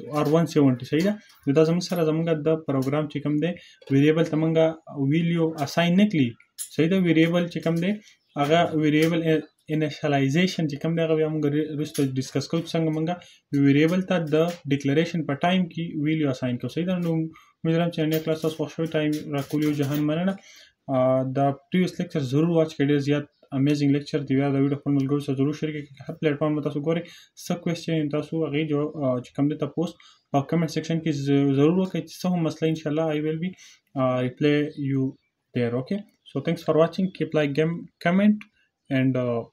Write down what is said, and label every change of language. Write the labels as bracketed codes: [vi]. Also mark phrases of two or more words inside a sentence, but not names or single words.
[ps] 170 صحیح ده نو دا زموږ سره زموږ د پروګرام چې کوم دی ویریبل ته موږ [en] value assign [ps] نه کړي صحیح ده ویریبل چې کوم دی هغه [en] variable initialization [ps] چې کوم دی هغه بیا موږ وروسته ډسکس کوو چې څنګه موږ ویریبل ته د ډیکلریشن په ټایم کې [en] value assign [ps] کوو صحیح ده نو امید لرم چې نن کلاس تاسو خوښ شوی ټایم راکولی او جهان مننه دا [en] previous lecture [ps] ضرور واچ کړئ ډېر زیات [en] amazing lecture [ps] دی بیا دا ویډیو خپل ملګرو سره ضرور شریک کړئ هر پلیټ فارم تاسو ګورئ څه کوېسچن تاسو هغې چې کوم دی تاسو په [en] comment section [ps] کې ضرور وکړئ چې څه هم مسله انشاءالله [en] I will be reply you there okay so thanks for watching keep like comment and